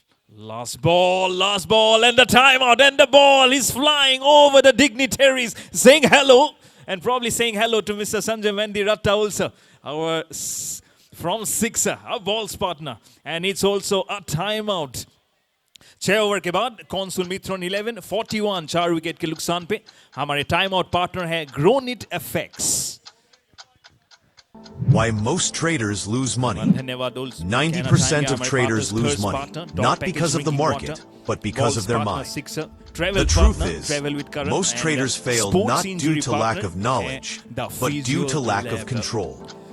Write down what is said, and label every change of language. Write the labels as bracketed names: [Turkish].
[English] Last ball, and the timeout, and the ball is flying over the dignitaries, saying hello, and probably saying hello to Mr. Sanjay Mandiratta also, our from Sixer, our balls partner, and it's also a timeout. [Hindi] 6 over के बाद consul मिथुन 11 41 4 wicket के नुकसान पे. हमारे time out partner है ग्रोनिट FX. [English] Why most traders lose money. 90% of traders lose money, not because of the market, but because of their mind. The truth is, most traders fail not due to lack of knowledge, but due to lack of control.